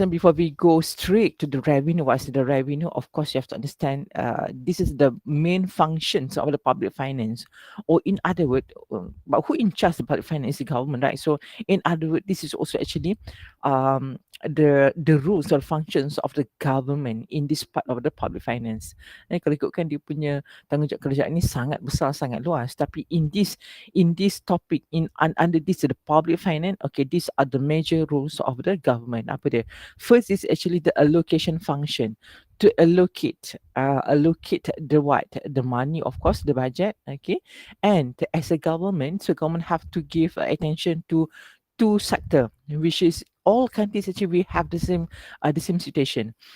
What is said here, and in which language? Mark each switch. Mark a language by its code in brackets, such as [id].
[en] And before we go straight to the revenue, what's the revenue? Of course, you have to understand this is the main functions of the public finance. Or in other words, but who in charge of public finance is the government, right? So in other words, this is also actually the rules or functions of the government in this part of the public finance. [ms] Kalau ikutkan dia punya tanggungjawab kerajaan ni sangat besar, sangat luas. [en] Tapi in this topic under this the public finance, okay, these are the major rules of the government. [ms] Apa dia? [en] First is actually the allocation function, to allocate the what, the money, of course the budget, okay, and as a government, so government have to give attention to two sector, which is all countries actually we have the same situation.